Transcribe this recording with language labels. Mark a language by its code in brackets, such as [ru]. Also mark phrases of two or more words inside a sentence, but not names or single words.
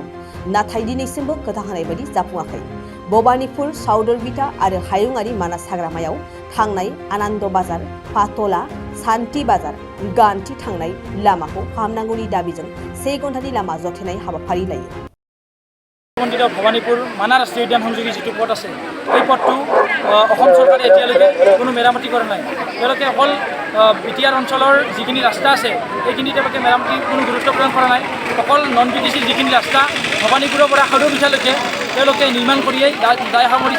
[brx] नाथाय दिनैसिमबो खोथा होनाय बायदि जाफुङाखै। भबानिपुर साउदर बिटा आरो हायुङारि मानास हाग्रामायाव थांनाय आनन्द बाजार, पातला, सान्ति बाजार, गान्थि थांनाय लामाखौ फाहामनांगौनि दाबिजों 1 घन्टानि लामा जथेनाय हाबाफारि लायो। [as] भबानिपुर मानास राष्ट्रीय उद्यान সংযোগী যিটো পথ আছে এই পথটো অসম চৰকাৰে এতিয়ালৈকে কোনো মেৰামতি কৰা নাই। তেওঁলোকে অকল বিটিআৰ অঞ্চলৰ যিখিনি ৰাস্তা আছে এইখিনি তেওঁলোকে মেৰামতি কোনো গুৰুত্ব প্ৰদান কৰা নাই। অকল নন বিটিচিৰ যিখিনি ৰাস্তা ভবানিপুৰৰ পৰা সাউদৰ বিটালৈকে তেওঁলোকে নিৰ্মাণ কৰিয়েই দায় সামৰিছে।